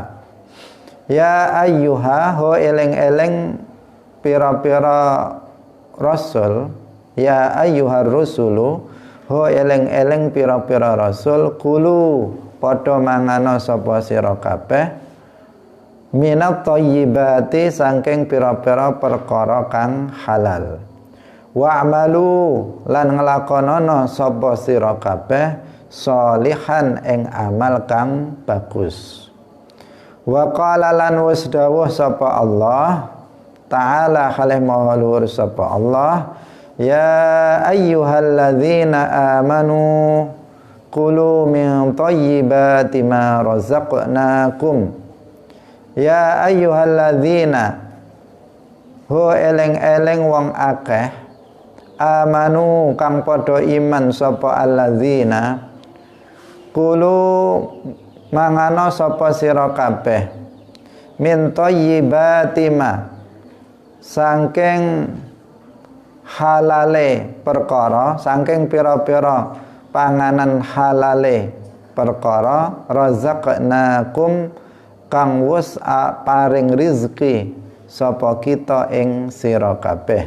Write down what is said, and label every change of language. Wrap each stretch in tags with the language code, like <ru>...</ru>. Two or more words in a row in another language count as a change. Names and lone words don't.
<ar>يا أيها</ar> <jv>ho eleng-eleng pira-pira rasul,</jv> <ar>يا أيها الرسل</ar> <jv>ho eleng-eleng pira-pira rasul kulu padha mangana sapa sira kabeh</jv> <ar>من الطيبات</ar> <jv>saking pira-pira perkara kang halal. Wa'malu lan nglakonana sapa sira kabeh sholihan ing amal kang bagus.</jv> <ar>وقال</ar> <jv>lan wasdawuh sapa Allah ta'ala khalih maha luhur sapa Allah,</jv> <ar>يا أيها الذين آمنوا كلوا من طيبات ما رزقناكم. يا أيها الذين</ar> <jv>ho eleng-eleng wong akeh amanu kang padha iman sapa</jv> <ar>الذين كلوا</ar> <jv>mangano sapa sira kabeh</jv> <ar>من طيبات ما</ar> <jv>saking halale perkara, saking pira-pira panganan halale perkara razaqnakum kang wis paring rizki sapa kita ing sira kabeh.</jv>